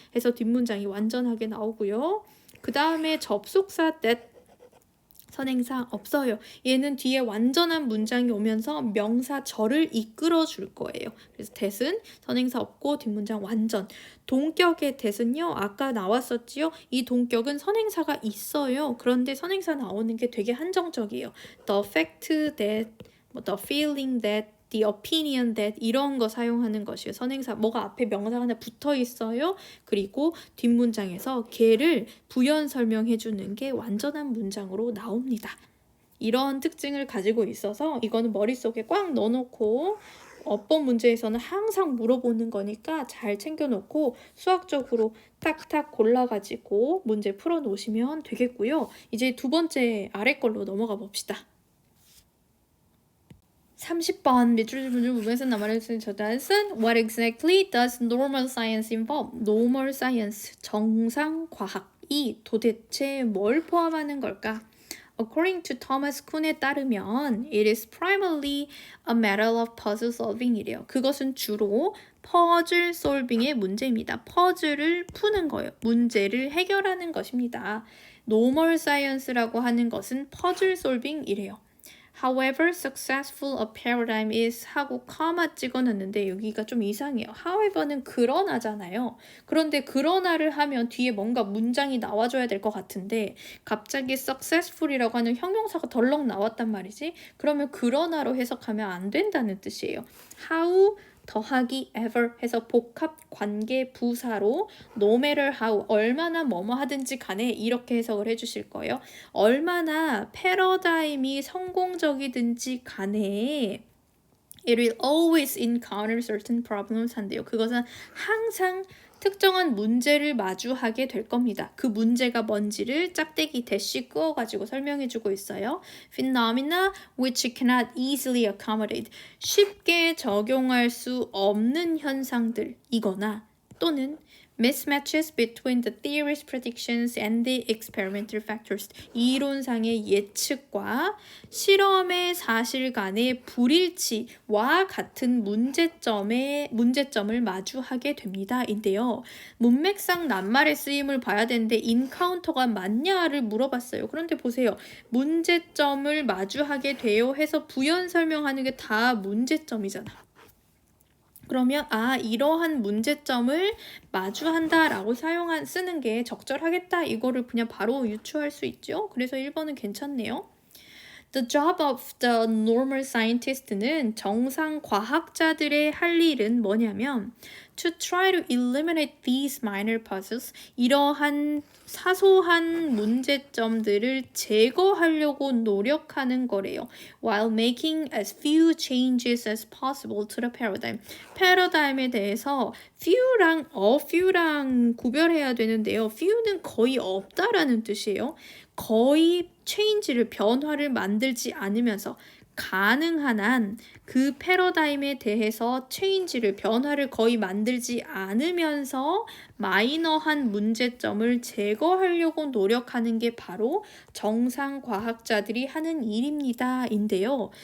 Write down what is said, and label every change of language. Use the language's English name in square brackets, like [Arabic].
[Korean] 해서 뒷문장이 완전하게 나오고요. 그 다음에 접속사 that 선행사 없어요. 얘는 뒤에 완전한 문장이 오면서 명사 절을 이끌어 줄 거예요. 그래서 that은 선행사 없고 뒷문장 완전. 동격의 that은요. 아까 나왔었지요. 이 동격은 선행사가 있어요. 그런데 선행사 나오는 게 되게 한정적이에요. [English] The fact that, the feeling that, the opinion that [Korean] 이런 거 사용하는 것이에요. 선행사 뭐가 앞에 명사가 하나 붙어 있어요. 그리고 뒷문장에서 걔를 부연 설명해 주는 게 완전한 문장으로 나옵니다. 이런 특징을 가지고 있어서 이거는 머릿속에 꽉 넣어놓고 어법 문제에서는 항상 물어보는 거니까 잘 챙겨놓고 수학적으로 탁탁 골라가지고 문제 풀어놓으시면 되겠고요. 이제 두 번째 아래 걸로 넘어가 봅시다. 30번 밑줄 부분에서 남아있는 저 단은 [English] What exactly does normal science involve? [Korean] normal science, 정상 과학이 도대체 뭘 포함하는 걸까? [English] According to Thomas Kuhn에 따르면 it is primarily a matter of puzzle solving이래요. [Korean] 그것은 주로 퍼즐 솔빙의 문제입니다. 퍼즐을 푸는 거예요. 문제를 해결하는 것입니다. normal science라고 하는 것은 퍼즐 솔빙이래요. [English] However successful a paradigm is [Korean] 하고 커마 찍어놨는데 여기가 좀 이상해요. However는 그러나잖아요. 그런데 그러나를 하면 뒤에 뭔가 문장이 나와줘야 될 것 같은데 갑자기 successful이라고 하는 형용사가 덜렁 나왔단 말이지. 그러면 그러나로 해석하면 안 된다는 뜻이에요. How 더하기 ever 해서 복합 관계 부사로 [English] no matter how [Korean] 얼마나 뭐뭐 하든지 간에 이렇게 해석을 해주실 거예요. 얼마나 패러다임이 성공적이든지 간에 [English] it will always encounter certain problems [Korean] 한대요. 그것은 항상 특정한 문제를 마주하게 될 겁니다. 그 문제가 뭔지를 짝대기 대시 그어가지고 설명해주고 있어요. [English] Phenomena which cannot easily accommodate [Korean] 쉽게 적용할 수 없는 현상들이거나 또는 [English] mismatches between the theory's predictions and the experimental factors. [Korean] 이론상의 예측과 실험의 사실 간의 불일치와 같은 문제점을 마주하게 됩니다. 인데요. 문맥상 낱말의 쓰임을 봐야 되는데 인카운터가 맞냐를 물어봤어요. 그런데 보세요. 문제점을 마주하게 돼요 해서 부연 설명하는 게 다 문제점이잖아. 그러면 이러한 문제점을 마주한다라고 쓰는 게 적절하겠다. 이거를 그냥 바로 유추할 수 있죠. 그래서 1번은 괜찮네요. [English] The job of the normal scientist는 [Korean] 정상 과학자들의 할 일은 뭐냐면 [English] to try to eliminate these minor puzzles [Korean] 이러한 사소한 문제점들을 제거하려고 노력하는 거래요. [English] While making as few changes as possible to the paradigm. [Korean] 패러다임에 대해서 few랑 few랑 구별해야 되는데요. few는 거의 없다라는 뜻이에요. 거의 변화를 만들지 않으면서 가능한 한 그 패러다임에 대해서 변화를 거의 만들지 않으면서 마이너한 문제점을 제거하려고 노력하는 게 바로 정상 과학자들이 하는 일입니다. 인데요.